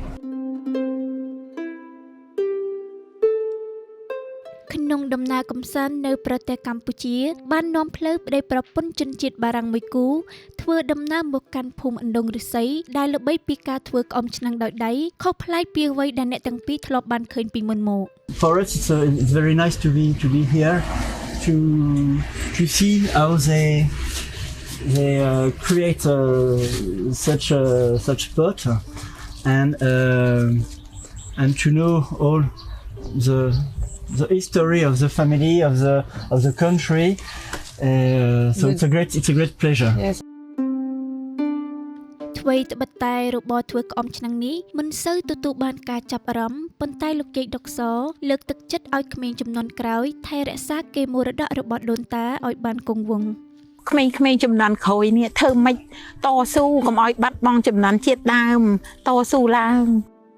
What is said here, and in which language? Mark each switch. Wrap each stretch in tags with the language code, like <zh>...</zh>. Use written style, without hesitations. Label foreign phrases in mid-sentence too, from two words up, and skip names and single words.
<km>ក្នុងដំណើរកម្សាន្តនៅប្រទេសកម្ពុជាបាននាំផ្លូវប្តីប្រពន្ធជនជាតិបារាំងមួយគូធ្វើដំណើរមកកាន់ភូមិអណ្ដងឫស្សីដែលល្បីពីការធ្វើក្អមឆ្នាំងដោយដៃខុសប្លែកពីអ្វីដែលអ្នកទាំងពីរធ្លាប់បានឃើញពីមុនមក</km> <en>For us it's very nice to be here to see how they create such pot and to know all the history of the family of the country so it's a great pleasure yes.</en> <km>អ្វីត្បិតតែរបរធ្វើក្អមឆ្នាំងនេះមិនសូវទទួលបានការចាប់អារម្មណ៍ប៉ុន្តែលោកយាយដុកសលើកទឹកចិត្តឲ្យក្មេងជំនាន់ក្រោយថែរក្សាកេរមរតករបស់ដូនតាឲ្យបានគង់វង្ស ក្មេងៗជំនាន់ក្រោយនេះធ្វើម៉េចតស៊ូកុំឲ្យបាត់បង់ចំណានជាតិដើមតស៊ូឡើង</km>